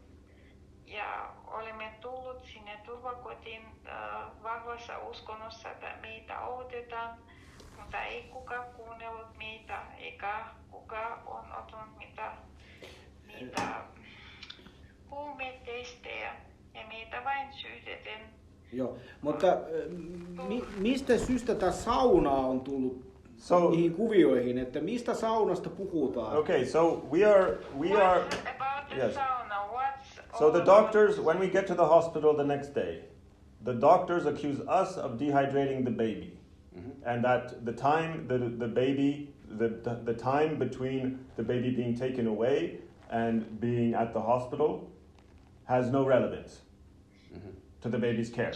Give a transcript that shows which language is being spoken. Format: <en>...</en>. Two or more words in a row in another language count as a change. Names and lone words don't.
<fi>Ja olemme tullut sinne turvakotiin vahvassa uskonnossa, että meitä autetaan, mutta ei kukaan kuunnellut meitä, eikä kukaan on ottanut niitä huumetestejä ja meitä vain syytetään. Joo, mutta mistä syystä tämä sauna on tullut niihin kuvioihin, että mistä saunasta puhutaan?</fi> <en>Okay, so we are About the yes. sauna, So the doctors, when we get to the hospital the next day, the doctors accuse us of dehydrating the baby, and that the time the time between the baby being taken away and being at the hospital has no relevance to the baby's care.</en>